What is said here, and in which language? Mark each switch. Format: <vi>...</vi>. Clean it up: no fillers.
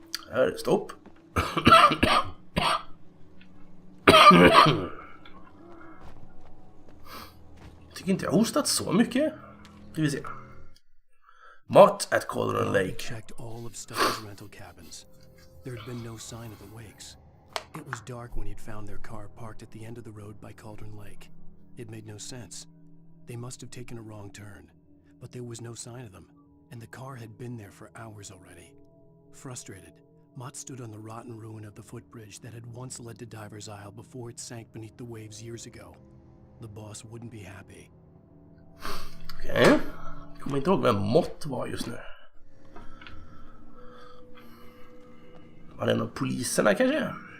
<sv>Här är det stopp. Jag tycker inte jag har hostat så mycket. Ska vi se. Mat at Golden Lake.</sv> <en>Checked all of Stucky's rental cabins. There had been no sign of the wakes. It was dark when he'd found their car parked at the end of the road by Cauldron Lake. It made no sense. They must have taken a wrong turn, but there was no sign of them, and the car had been there for hours already. Frustrated, Mott stood on the rotten ruin of the footbridge that had once led to Diver's Isle before it sank beneath the waves years ago. The boss wouldn't be happy.</en> <sv>Okej. Jag kommer inte ihåg vem Mott var just nu. Var det en av poliserna kanske?</sv>